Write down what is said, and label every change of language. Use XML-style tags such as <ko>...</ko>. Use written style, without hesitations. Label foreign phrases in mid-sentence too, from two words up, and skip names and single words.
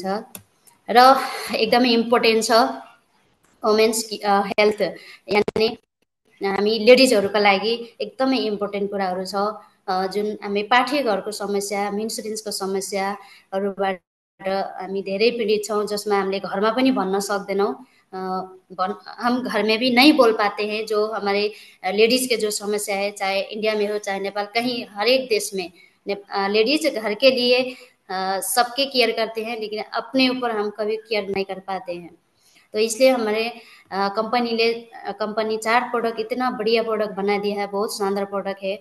<ne>र एकदमै इम्पोर्टेन्ट छ</ne> <en>women's health,</en> <ne>यानि हामी लेडिजहरूका लागि एकदमै इम्पोर्टेन्ट कुराहरू छ, जुन हामी पाठे घरको समस्या, मेन्सुरेन्सको समस्याहरूबाट हामी धेरै पीडित छौँ, जसमा हामीले घरमा पनि भन्न सक्दैनौँ।</ne> <hi>हम घर में भी नहीं बोल पाते हैं, जो हमारे लेडीज़ के जो समस्या है, चाहे इंडिया में हो चाहे नेपाल, कहीं हर एक देश में लेडीज घर के लिए सबके केयर करते हैं, लेकिन अपने ऊपर हम कभी केयर नहीं कर पाते हैं। तो इसलिए हमारे कंपनी 4 प्रोडक्ट, इतना बढ़िया प्रोडक्ट बना दिया है, बहुत शानदार प्रोडक्ट है।</hi>